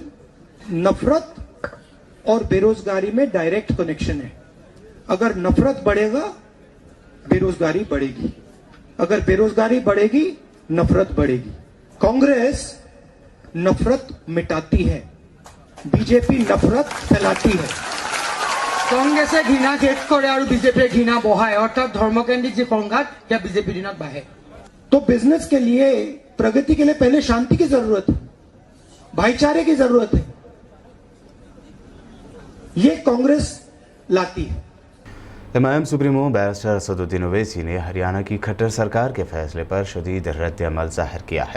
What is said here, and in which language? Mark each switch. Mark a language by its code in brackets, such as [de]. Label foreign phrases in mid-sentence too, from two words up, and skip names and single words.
[hi] नफरत और बेरोजगारी में डायरेक्ट कनेक्शन है। अगर नफरत बढ़ेगा, बेरोजगारी बढ़ेगी। अगर बेरोजगारी बढ़ेगी, नफरत बढ़ेगी। कांग्रेस नफरत मिटाती है, बीजेपी नफरत फैलाती है। [as] কংগ্ৰেছে ঘৃণা জেঠ কৰে আৰু বিজেপিয়ে ঘৃণা বঢ়ায়, অৰ্থাৎ ধৰ্মকেন্দ্ৰিক যি সংঘাত সেয়া বিজেপিৰ দিনত বাঢ়ে। [hi] तो बिजनेस के लिए, प्रगति के लिए पहले शांति की जरूरत है, भाईचारे की जरूरत है। ये कांग्रेस लाती है। MIM सुप्रीमो बैरिस्टर असदुद्दीन ओवैसी ने हरियाणा की खट्टर सरकार के फैसले पर शदीद रद्द अमल जाहिर किया है।